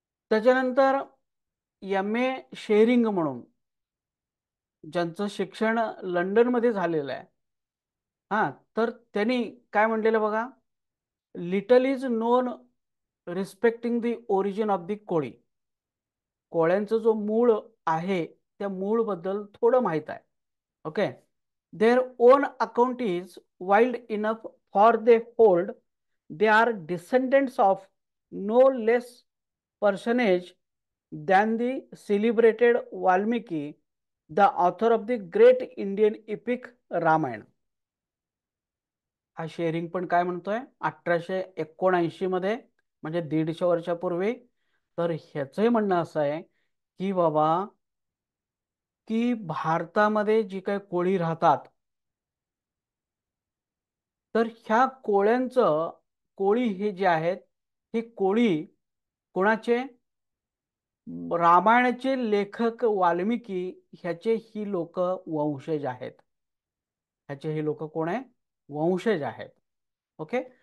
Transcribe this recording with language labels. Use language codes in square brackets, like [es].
[mr] त्याच्यानंतर MA शेरिंग म्हणून, ज्यांचं शिक्षण लंडनमध्ये झालेलं आहे, हा, तर त्यांनी काय म्हणलेलं बघा, [en] Little is known respecting the origin of the Koli. [mr] कोळ्यांचा जो मूळ आहे, त्या मूळ बद्दल थोडं माहित आहे. Okay. [en] Their own account is wild enough for they hold they are descendants of no less personage than the celebrated Valmiki the author of the great Indian epic Ramayana. [mr] हा शेअरिंग पण काय म्हणतोय 1879 मध्ये, म्हणजे 150 वर्षापूर्वी. तर ह्याचंही म्हणणं असं आहे की बाबा, की भारतामध्ये जी काही कोळी राहतात, तर ह्या कोळ्यांचं, कोळी हे जे आहेत, हे कोळी कोणाचे, रामायणाचे लेखक वाल्मिकी ह्याचे ही लोक वंशज आहेत. ह्याचे हे लोक कोण आहे, वंशज आहेत. ओके.